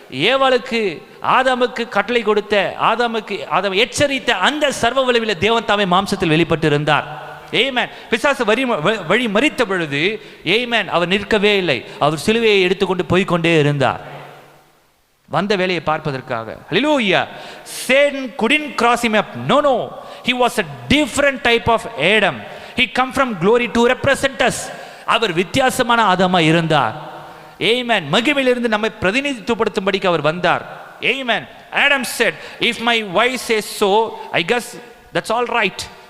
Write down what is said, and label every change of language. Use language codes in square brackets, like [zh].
[ta] ஏவாளுக்கு ஆதாமுக்கு கட்டளை கொடுத்த, ஆதாமை எச்சரித்த அந்த சர்வ வல்லமையுள்ள தேவன் தாமே மாம்சத்தில் வெளிப்பட்டு இருந்தார். ஆமென். பிசாசு வழி மறித்த பொழுது ஆமென் அவர் நிற்கவே இல்லை. அவர் சிலுவையை எடுத்துக்கொண்டு போய்கொண்டே இருந்தார், வந்த வேலையை பார்ப்பதற்காக. ஹல்லேலூயா. [en] Satan couldn't cross him up. No. He was a different type of Adam. He come from glory to represent us. [ta] அவர் வித்தியாசமான ஆதாமா இருந்தார். ஆமென். மகிமையிலிருந்து நம்மை பிரதிநிதித்துவப்படுத்தும்படிக்கு அவர் வந்தார். ஆமென். [en] Adam said, if my wife says so, I guess that's all right.